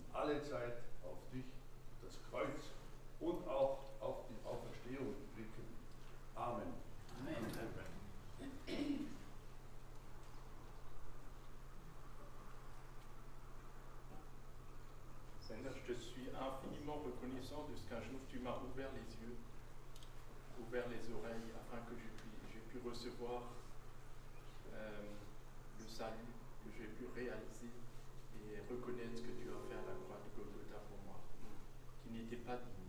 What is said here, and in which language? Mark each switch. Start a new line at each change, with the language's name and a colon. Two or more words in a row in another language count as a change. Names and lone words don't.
German: alle Zeit auf dich, das Kreuz und auch auf die Auferstehung blicken. Amen.
French: Seigneur, je te suis infiniment reconnaissant de ce qu'un jour tu m'as ouvert les yeux, ouvert les oreilles, afin que j'ai pu recevoir le salut, que j'ai pu réaliser et reconnaître ce que tu as fait à la croix de Golgotha pour moi, qui n'était pas digne.